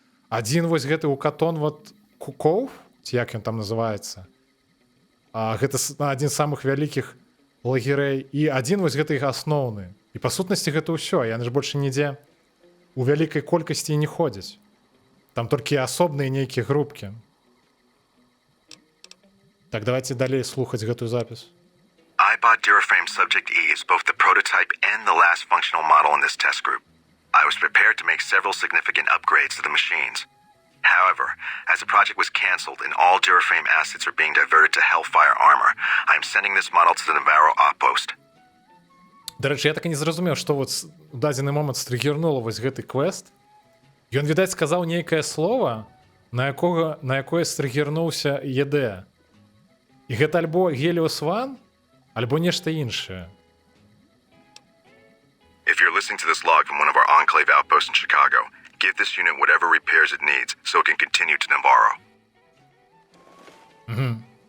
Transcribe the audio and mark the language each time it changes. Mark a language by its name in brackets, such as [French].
[Belarusian] Адзін вось гэты Укатон вот Кукоў, ці як ён там называецца, гэта адзін з самых вялікіх лагерэй, і адзін вось гэты іх асноўны. І па сутнасці гэта ўсё, яны ж больше нідзе у вялікай колькасці не ходзяць. Там толькі асобныя нейкія групкі. Так, давайте далей слухаць гэтую запіс. [English] iBot Duraframe Subject E is both the prototype and the last functional model in this test group. I was prepared to make several significant upgrades to the machines. However, as the project was canceled and all Duraframe assets are being diverted to Hellfire Armor, I am sending this model to the Navarro outpost. [Belarusian] Да рэчы, я так і не зразумеў, што вот у дадзены момант стрыгернула вось гэты квест. Ён, відаць, сказаў нейкае слова, на якое стрыгернуўся ЕД. І гэта альбо Helios One, альбо нешта іншае. [English] If you're listening to this log from one of our Enclave outposts in Chicago, give this unit whatever repairs it needs so it can continue to Navarro.